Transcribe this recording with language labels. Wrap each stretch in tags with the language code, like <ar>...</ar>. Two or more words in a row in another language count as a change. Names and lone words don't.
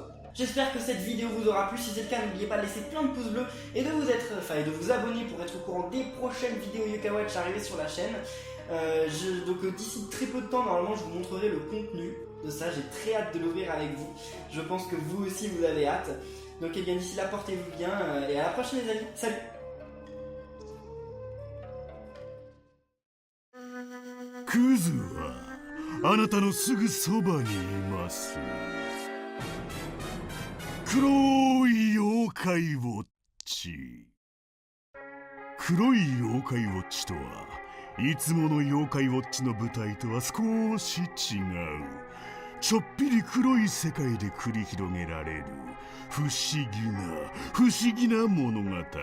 <fr>J'espère que cette vidéo vous aura plu. Si c'est le cas, n'oubliez pas de laisser plein de pouces bleus et de vous abonner pour être au courant des prochaines vidéos Yokai Watch arrivées sur la chaîne. Donc d'ici très peu de temps, normalement, je vous montrerai le contenu de ça. J'ai très hâte de l'ouvrir avec vous. Je pense que vous aussi, vous avez hâte. Donc bien d'ici là, portez-vous bien et à la prochaine les amis. Salut!</fr> <ja>クズはあなたのすぐそばにいます。黒い妖怪ウォッチ。黒い妖怪ウォッチとはいつもの妖怪ウォッチの舞台とは少し違う、ちょっぴり黒い世界で繰り広げられる不思議な物語。</ja>